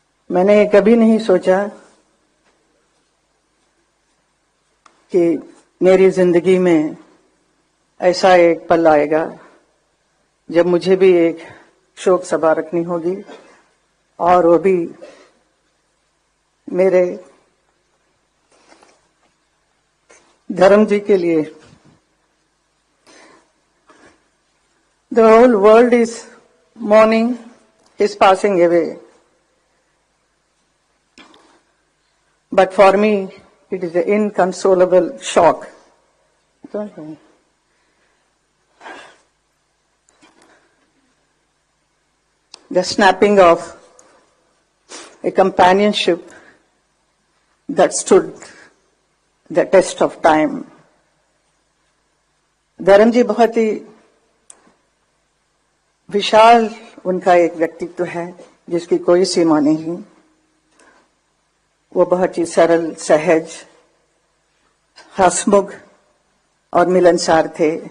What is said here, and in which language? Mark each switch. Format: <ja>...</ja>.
<hi>मैंने कभी नहीं सोचा कि मेरी जिंदगी में ऐसा एक पल आएगा जब मुझे भी एक शोक सभा रखनी होगी, और वो भी मेरे धर्म जी के लिए।</hi> <en>The whole world is mourning his passing away, but for me it is an inconsolable shock. The snapping of a companionship that stood the test of time.</en> <hi>धर्म जी बहुत ही विशाल उनका एक व्यक्तित्व है जिसकी कोई सीमा नहीं। वो बहुत ही सरल, सहज, हंसमुख और मिलनसार थे।</hi>